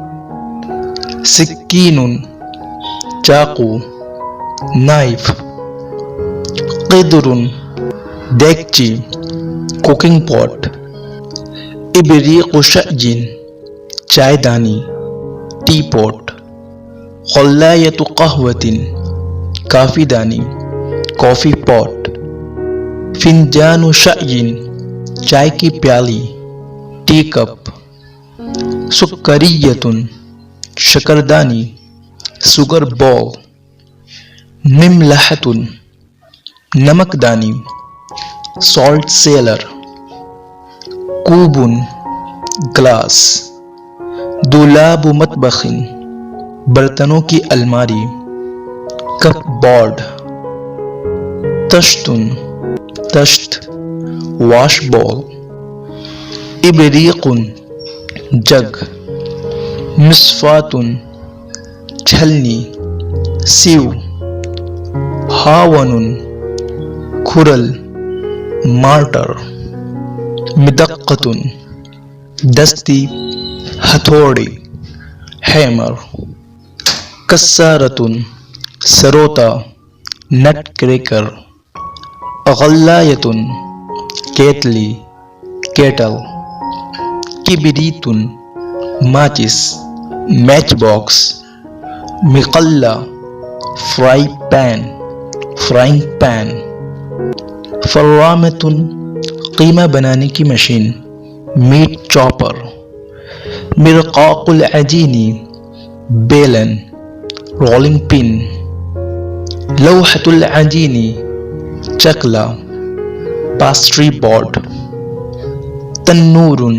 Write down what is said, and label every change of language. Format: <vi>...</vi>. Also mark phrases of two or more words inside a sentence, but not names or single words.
<ur>سکین چاقو، نائف، قدر دیگچی،</ur> <en>cooking pot,</en> <ar>ابریق شأج</ar> <ur>چائے دانی،</ur> <en>tea pot,</en> <ar>قلیۃ قہوۃ</ar> <ur>کافی دانی،</ur> <en>coffee pot,</en> <ar>فنجان شأج</ar> <ur>چائے کی پیالی،</ur> <en>tea cup,</en> <ur>سکریۃ شکردانی،</ur> <en>sugar bowl,</en> <ur>مملحۃ نمک دانی،</ur> <en>salt cellar,</en> <ur>کوب گلاس،</ur> <ar>دولاب مطبخ</ar> <ur>برتنوں کی الماری،</ur> <en>cup board,</en> <ur>تشت</ur> <en>wash bowl,</en> <ur>ابریق جگ، مصفاۃ چھلنی، سیو، ہاون کھرل، مارٹر، مدقۃ دستی ہتھوڑی، ہیمر، کسارۃ سروتا،</ur> <en>nut cracker,</en> <ur>غلایۃ کیتلی، کیٹل، کبریت ماچس،</ur> <en>match box,</en> <ur>مقلہ</ur> <en>frying pan,</en> <ur>فرامۃ قیمہ بنانے کی مشین،</ur> <en>meat chopper,</en> <ar>مرقاق العجین</ar> <ur>بیلن،</ur> <en>rolling pin,</en> <ar>لوحۃ العجین</ar> <ur>چکلا،</ur> <en>pastry board,</en> <ur>تنور</ur>